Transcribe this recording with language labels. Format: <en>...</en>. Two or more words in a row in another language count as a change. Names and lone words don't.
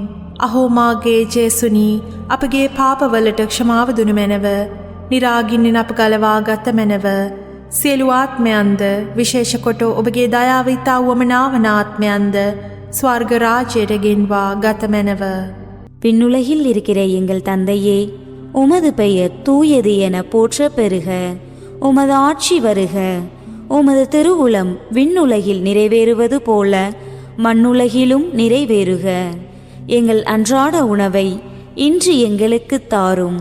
<si>අහෝ මාගේ ජේසුනි අපගේ පාපවලට ක්ෂමාව දුන මැනව. නිරාගින්නෙන් අප ගලවා ගත මැනව. සියලු ආත්මයන්ද විශේෂ කොට ඔබගේ දයාව ඉතා වමනාවන ආත්මයන්ද ස්වර්ග ராஜ்யයට ගෙන්වා ගත මැනව.</si> <ta>விண்ணுலகில் இருக்கிற எங்கள் தந்தையே, உமது பெயர் தூயது என போற்ற பெறுக. உமது ஆட்சி வருக. உமது திருவுளம் விண்ணுலகில் நிறைவேறுவது போல மண்ணுலகிலும் நிறைவேறுக. எங்கள் அன்றாட உணவை இன்று எங்களுக்கு தாரும்.</ta>